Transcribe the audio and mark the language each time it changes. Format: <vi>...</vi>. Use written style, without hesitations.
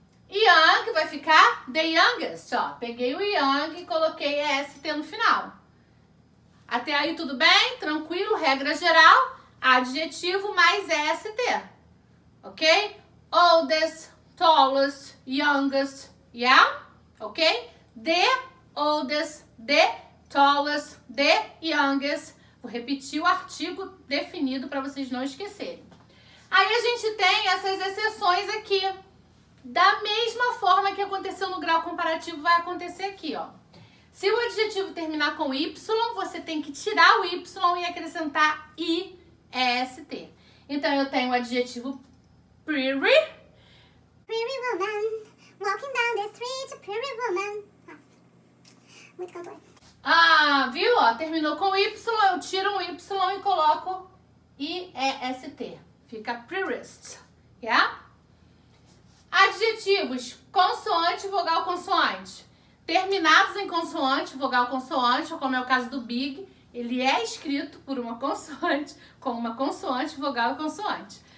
<pt>Young vai ficar the youngest, ó. Peguei o young e coloquei EST no final. Até aí tudo bem? Tranquilo? Regra geral, adjetivo mais EST, ok?</pt> <en>Oldest, tallest, youngest, yeah? Ok? The oldest, the tallest, the youngest.</en> <pt>Vou repetir o artigo definido para vocês não esquecerem. Aí a gente tem essas exceções aqui. Da mesma forma que aconteceu no grau comparativo, vai acontecer aqui, ó. Se o adjetivo terminar com Y, você tem que tirar o Y e acrescentar IEST. Então, eu tenho o adjetivo pretty.</pt> <en>Pretty woman, walking down the street, pretty woman.</en> <pt>Nossa, muito cantor. Ah, viu? Ó, terminou com Y, eu tiro um Y e coloco IEST. Fica prettiest, yeah? Adjetivos consoante, vogal, consoante. Terminados em consoante, vogal, consoante, ou como é o caso do big, ele é escrito por uma consoante, com uma consoante, vogal e consoante.</pt>